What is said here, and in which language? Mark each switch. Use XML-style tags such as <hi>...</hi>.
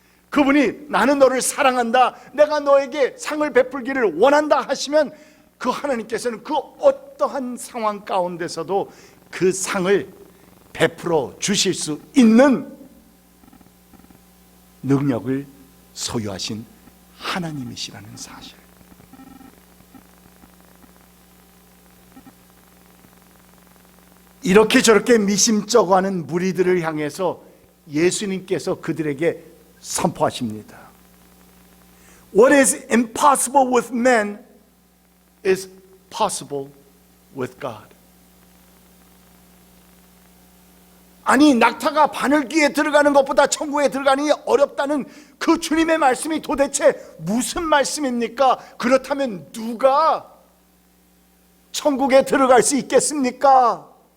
<ko>그분이 나는 너를 사랑한다, 내가 너에게 상을 베풀기를 원한다 하시면 그 하나님께서는 그 어떠한 상황 가운데서도 그 상을 베풀어 주실 수 있는 능력을 소유하신 하나님이시라는 사실. 이렇게 저렇게 미심쩍어하는 무리들을 향해서 예수님께서 그들에게 선포하십니다.</ko> <en>What is impossible with men is possible with God.</en> <ko>아니, 낙타가 바늘귀에 들어가는 것보다 천국에 들어가는 게 어렵다는 그 주님의 말씀이 도대체 무슨 말씀입니까? 그렇다면 누가 천국에 들어갈 수 있겠습니까?</ko>